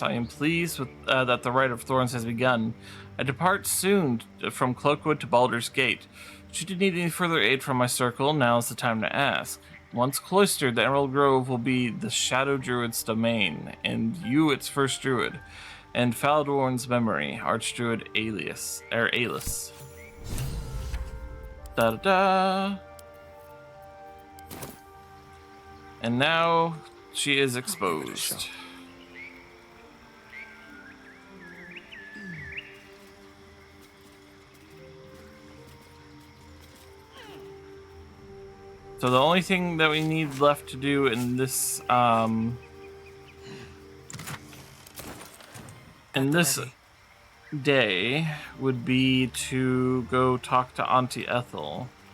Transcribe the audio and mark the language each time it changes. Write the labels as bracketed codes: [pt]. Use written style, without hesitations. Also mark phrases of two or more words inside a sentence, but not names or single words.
[en] I am pleased with that the Rite of Thorns has begun. I depart soon from Cloakwood to Baldur's Gate. Should you need any further aid from my circle, now is the time to ask. Once cloistered, the Emerald Grove will be the Shadow Druid's domain, and you its first druid. and Faldorn's memory, Archdruid Alias. Da da da. And now she is exposed. So the only thing that we need left to do in this day would be to go talk to Auntie Ethel.